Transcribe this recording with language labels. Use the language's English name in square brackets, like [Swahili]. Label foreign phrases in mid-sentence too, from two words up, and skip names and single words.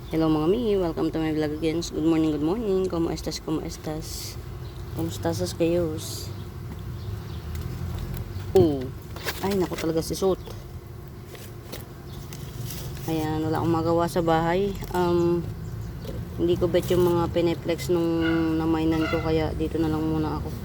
[Filipino] Hello mga mi, [English] welcome to my vlog again. Good morning, good morning. [Spanish] ¿Cómo estás? ¿Cómo estás? ¿Cómo estás kayos? [Filipino] Ay naku talaga si Sot. Ayan, wala akong magawa sa bahay. Hindi ko bet yung mga pineplex nung namainan ko, kaya dito na lang muna ako.